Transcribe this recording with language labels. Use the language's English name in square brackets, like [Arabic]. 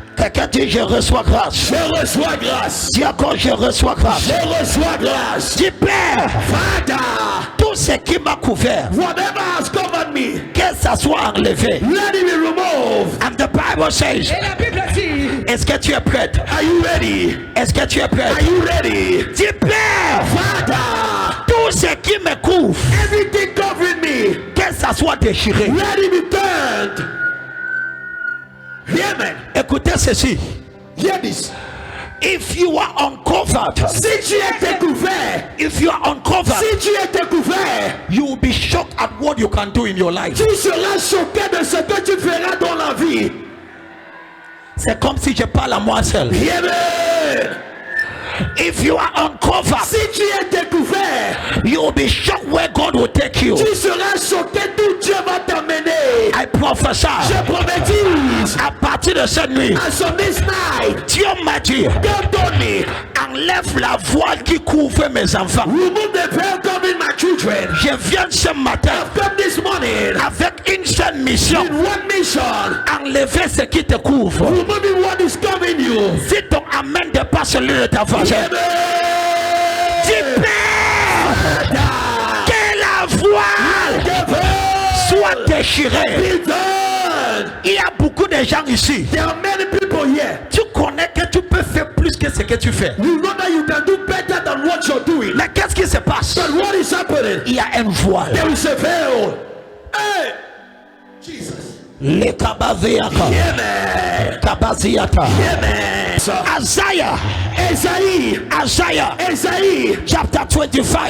[French] Quelqu'un dit, je reçois grâce. Je reçois grâce. Dis encore, je reçois grâce. Je reçois grâce. Dis, Père, [English] Father, [French] tout ce qui m'a couvert, [English] whatever has covered me, [French] que ça soit enlevé. [English] let it be removed. And the Bible says, [French] Et la Bible dit, est-ce que tu es prête? [English] Are you ready? [French] Est-ce que tu es [English] Are [French] prête? [English] you ready? [French] Dis, Père, [English] Father, [French] tout ce qui me couvre, [English] everything covering me, [French] que ça soit déchiré. [English] let it be turned. Hear me. [French] Écoutez ceci. [English] Hear this. If you are uncovered, [French] Si tu étais couvert, [English] if you are uncovered, [French] si tu étais couvert, [English] you will be shocked at what you can do in your life. [French] tu seras choqué de ce que tu feras dans la vie. C'est comme si je parle à moi seul. [English] Hear me. If you are uncovered, [French] Si tu étais couvert, [English] you will be shocked where God will take you. [French] tu seras choqué d'où Dieu va t'amener. [English] I prophesy. [French] Je prophétise. À partir de cette nuit, [English] As on this night, [French] Dieu m'a dit, [English] God told me, [French] enlève la voile qui couvre mes enfants. [English] remove the veil covering my children. [French] Je viens ce matin [English] I've come this morning [French] avec une seule mission. [English] in one mission. [French] Enlever ce qui te couvre. [English] Removing what is covering you. [French] Si ton amen dépasse celui de ta voisine, [English] Hear me. [French] dis Père, que la voile [English] The veil [French] soit déchirée. [English] be done. [French] Il y a beaucoup de gens ici. [English] There are many people here. [French] Tu connais que tu peux faire plus que ce que tu fais. [English] You know that you can do better than what you're doing. [French] Mais qu'est-ce qui se passe? [English] But what is happening? [French] Il y a un voile. [English] There is a veil. Hey, Jesus. Les kabaziaka. Hear me. Kabaziata. Hear me. Isaiah. [French] Esaïe. [English] Isaiah. Chapter 25.